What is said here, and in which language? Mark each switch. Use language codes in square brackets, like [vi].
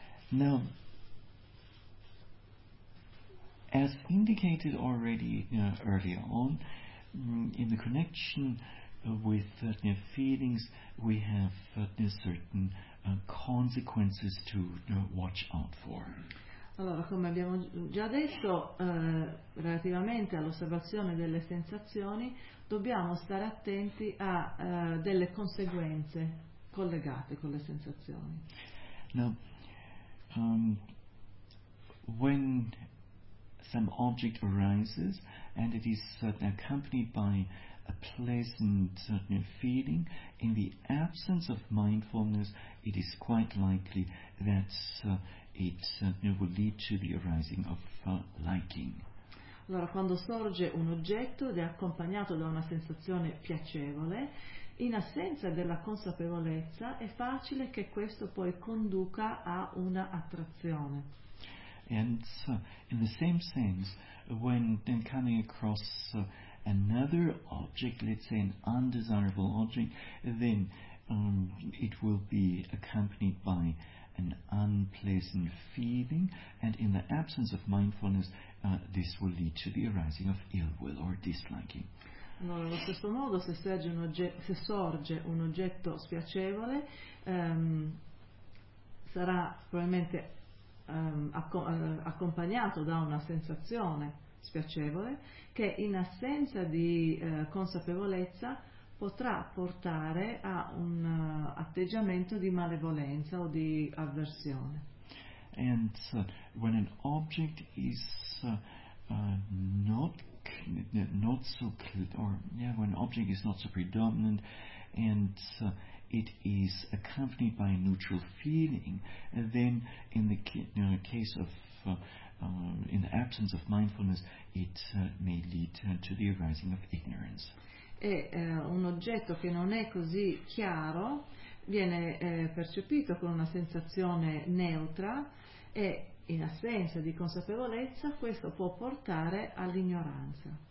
[en] Now, as indicated already earlier on, in the connection with feelings, we have certain consequences to watch out for. [it] Allora, come abbiamo già detto, relativamente all'osservazione delle sensazioni, dobbiamo stare attenti a delle conseguenze collegate con le sensazioni. [en] Now, when some object arises and it is accompanied by a pleasant feeling, in the absence of mindfulness, it is quite likely that it will lead to the arising of liking. [it] Allora, quando sorge un oggetto ed è accompagnato da una sensazione piacevole, in assenza della consapevolezza è facile che questo poi conduca a una attrazione. [en] And in the same sense, when coming across another object, let's say an undesirable object, then it will be accompanied by an unpleasant feeling, and in the absence of mindfulness this will lead to the arising of ill will or disliking. [it] Allora, allo stesso modo, se sorge un oggetto spiacevole, sarà probabilmente accompagnato da una sensazione spiacevole che, in assenza di consapevolezza, potrà portare a un atteggiamento di malevolenza o di avversione. [en] And when an object is not so clear, when an object is not so predominant and it is accompanied by a neutral feeling, then in the case of in the absence of mindfulness, it may lead to the arising of ignorance. [it] E un oggetto che non è così chiaro viene percepito con una sensazione neutra, e in assenza di consapevolezza questo può portare all'ignoranza.